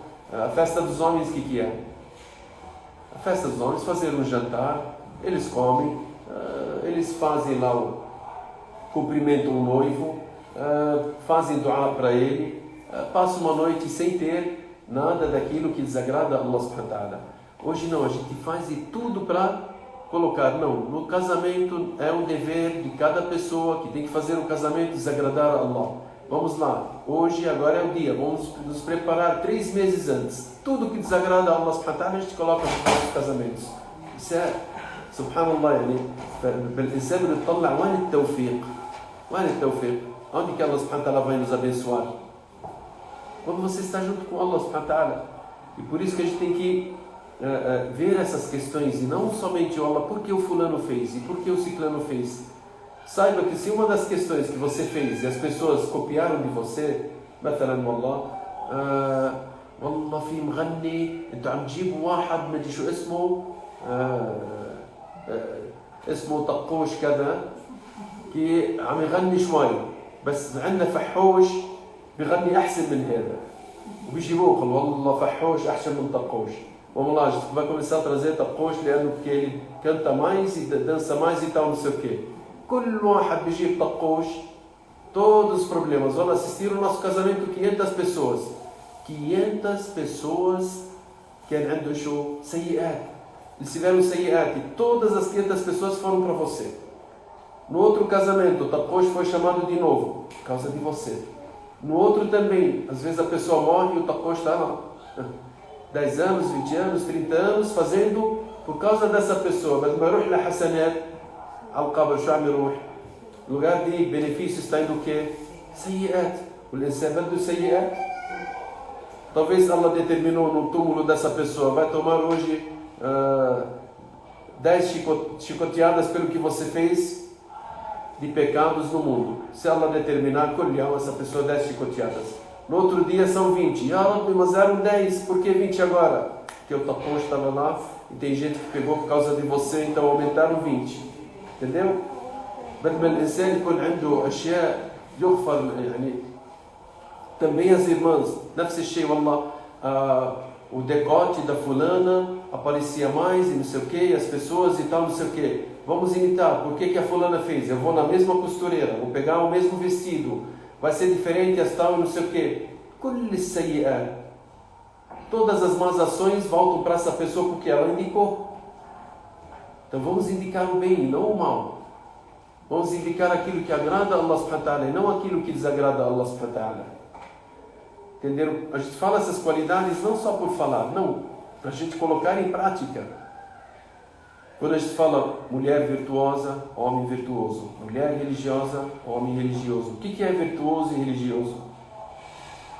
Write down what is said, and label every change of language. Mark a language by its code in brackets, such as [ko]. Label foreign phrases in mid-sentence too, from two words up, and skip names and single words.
[pt] A festa dos homens, o que é? A festa dos homens, fazer um jantar, eles comem, eles fazem lá cumprimentam o noivo, fazem dua para ele, passam uma noite sem ter nada daquilo que desagrada a [ar] الله سبحانه وتعالى. [pt] Hoje não, a gente faz tudo para colocar, não, no casamento é um dever de cada pessoa que tem que fazer um casamento desagradar a Allah. Vamos lá, hoje, agora é o dia, vamos nos preparar 3 meses antes. Tudo que desagrada a [ar] الله سبحانه وتعالى [pt] a gente coloca nos nossos casamentos. Isso é, [ar] subhanallah, الإنسان بيطلع وين التوفيق؟ وين التوفيق؟ [pt] Onde que [ar] الله سبحانه وتعالى [pt] vai nos abençoar? Quando você está junto com [ar] الله سبحانه وتعالى. [pt] E por isso que a gente tem que ver essas questões e não somente Allah, por que o fulano fez e por que o ciclano fez. Saiba que se uma das questões que você fez e as pessoas copiaram de você, [ar] مثلا والله في مغني انتوا عم تجيبوا واحد ما ادري شو اسمه اسمه طقوش كذا كي عم يغني شوي بس عندنا فحوش بيغني احسن من هذا وبيجيبوه قال والله فحوش احسن من طقوش. [pt] Vamos lá, a gente vai começar a trazer طقوش لانه porque ele canta mais e dança mais e tal, não sei o quê. [ar] كل واحد بيجيب طقوش, [pt] todos os problemas. Vamos assistir o nosso casamento 500 pessoas. [ar] 500 [pt] pessoas que [ar] عندهم شو سيئات. [pt] Eles tiveram سيئات e todas as 500 pessoas foram para você. No outro casamento, o طقوش foi chamado de novo por causa de você. No outro também, às vezes a pessoa morre e o طقوش está lá. 10 anos, 20 anos, 30 anos fazendo por causa dessa pessoa. [ar] Mas ما يروح لحسنات على القبر شو عم يروح؟ [pt] lugar de benefício está indo o quê? [ar] سيئات. والإنسان بده سيئات. [pt] Talvez Allah determinou no túmulo dessa pessoa, vai tomar hoje 10 chicoteadas pelo que você fez de pecados no mundo. Se Allah determinar, colhão essa pessoa 10 chicoteadas. No outro dia são 20. Ya Rabbi, mas eram 10, por que 20 agora? Porque o tapão estava lá e tem gente que pegou por causa de você, então aumentaram 20. Entendeu? [ar] بدل ما الإنسان يكون عنده أشياء يغفر يعني [pt] também as irmãs, [ar] نفس الشيء والله [pt] o decote da fulana aparecia mais e não sei o que, as pessoas e tal, não sei o que. Vamos imitar, por que a fulana fez? Eu vou na mesma costureira, vou pegar o mesmo vestido, vai ser diferente as tal e não sei o que. [ar] كل السيئات, [pt] todas as más ações voltam para essa pessoa porque ela indicou. Então vamos indicar o bem e não o mal. Vamos indicar aquilo que agrada a [ar] الله سبحانه وتعالى [pt] e não aquilo que desagrada a [ar] الله سبحانه وتعالى. [pt] Entenderam? A gente fala essas qualidades não só por falar, não, para a gente colocar em prática. Quando a gente fala mulher virtuosa, homem virtuoso, mulher religiosa, homem religioso, o que é virtuoso e religioso?